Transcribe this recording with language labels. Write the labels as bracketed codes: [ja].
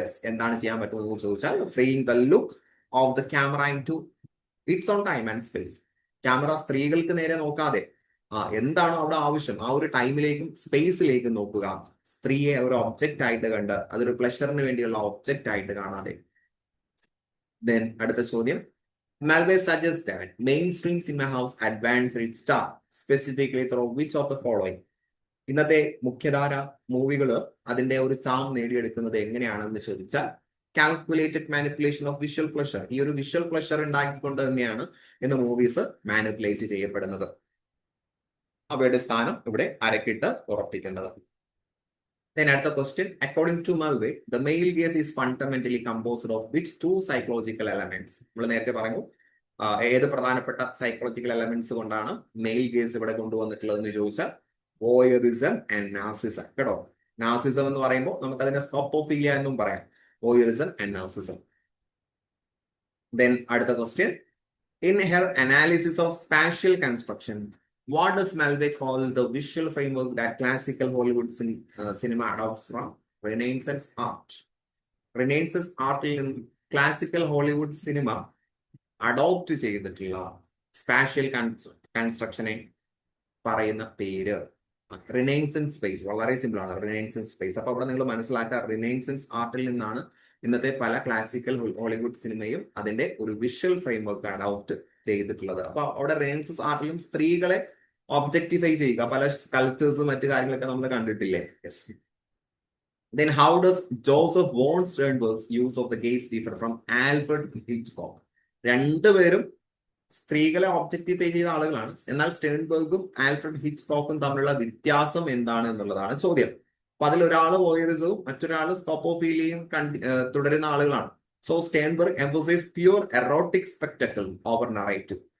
[ml] എന്താണ് ചെയ്യാൻ പറ്റുന്നത് എന്ന് ചോദിച്ചാൽ [en] Freeing the look of the camera into its own time and space. [ml] Camera സ്ത്രീകൾക്ക് നേരെ നോക്കാതെ എന്താണോ അവിടെ ആവശ്യം ആ ഒരു ടൈമിലേക്കും സ്പേസിലേക്കും നോക്കുക. സ്ത്രീയെ ഒരു ഒബ്ജക്റ്റ് ആയിട്ട് കണ്ട് അതൊരു പ്ലഷറിന് വേണ്ടിയുള്ള ഒബ്ജക്റ്റ് ആയിട്ട് കാണാതെ. ദെൻ അടുത്ത ചോദ്യം, [en] Malve suggests that mainstream cinema house advanced its star specifically through which of the following? [ml] ഇന്നത്തെ മുഖ്യധാര മൂവികൾ അതിന്റെ ഒരു ചാം നേടിയെടുക്കുന്നത് എങ്ങനെയാണെന്ന് ചോദിച്ചാൽ [en] Calculated manipulation of visual pleasure. [ml] ഈ ഒരു വിഷ്വൽ പ്ലഷർ ഉണ്ടാക്കിക്കൊണ്ട് തന്നെയാണ് ഇന്ന് മൂവീസ് മാനിപ്പുലേറ്റ് ചെയ്യപ്പെടുന്നത്. അവയുടെ സ്ഥാനം ഇവിടെ അരക്കിട്ട് ഉറപ്പിക്കുന്നത്. [en] Then [ml] അടുത്ത [en] question, according to Malve, the male gaze is fundamentally composed of which two psychological elements? [ml] നമ്മൾ നേരത്തെ പറഞ്ഞു ഏത് പ്രധാനപ്പെട്ട സൈക്കോളജിക്കൽ എലമെന്റ്സ് കൊണ്ടാണ് മെയിൽ ഗേസ് ഇവിടെ കൊണ്ടുവന്നിട്ടുള്ളതെന്ന് ചോദിച്ചാൽ വോയറിസം ആൻഡ് നാർസിസം. കേട്ടോ, നാർസിസം എന്ന് പറയുമ്പോൾ നമുക്ക് അതിനെ സ്കോപ്പോഫീലിയ എന്നും പറയാം. [en] Voyeurism and narcissism. Then [ml] അടുത്ത [en] Question, in her analysis of spatial construction, what does Malve call the visual framework that classical Hollywood cinema adopts from Renaissance art? Renaissance art in classical Hollywood cinema [ml] adopt ചെയ്തിട്ടുള്ള spatial കൺസ്ട്രക്ഷനെ പറയുന്ന പേര് renaissance space. വളരെ simple ആണ്, renaissance space. അപ്പൊ അവിടെ നിങ്ങൾ മനസ്സിലാക്കുക, renaissance ആർട്ടിൽ നിന്നാണ് ഇന്നത്തെ പല ക്ലാസിക്കൽ ഹോളിവുഡ് സിനിമയും അതിന്റെ ഒരു വിഷ്വൽ ഫ്രെയിംവർക്ക് അഡോപ്റ്റ് ചെയ്തിട്ടുള്ളത്. അപ്പൊ അവിടെ റിനൈൻസൻസ് ആർട്ടിലും സ്ത്രീകളെ ഒബ്ജക്ടിഫൈ ചെയ്യുക, പല സ്കൾപ്ചേഴ്സും മറ്റു കാര്യങ്ങളൊക്കെ നമ്മൾ കണ്ടിട്ടില്ലേ? [en] Yes. Then how does Joseph von Sternberg's use of the gaze differ from Alfred Hitchcock? [ml] രണ്ടുപേരും സ്ത്രീകളെ ഒബ്ജക്ടിഫൈ ചെയ്ത ആളുകളാണ്. എന്നാൽ സ്റ്റേൺബർഗും ആൽഫ്രഡ് ഹിച്ച്കോക്കും തമ്മിലുള്ള വ്യത്യാസം എന്താണ് എന്നുള്ളതാണ് ചോദ്യം. അപ്പൊ അതിലൊരാള് വോയറിസവും മറ്റൊരാള് സ്കോപ്പോഫീലിയയും തുടരുന്ന ആളുകളാണ്. [en] So Sternberg emphasise pure erotic spectacle over narrative.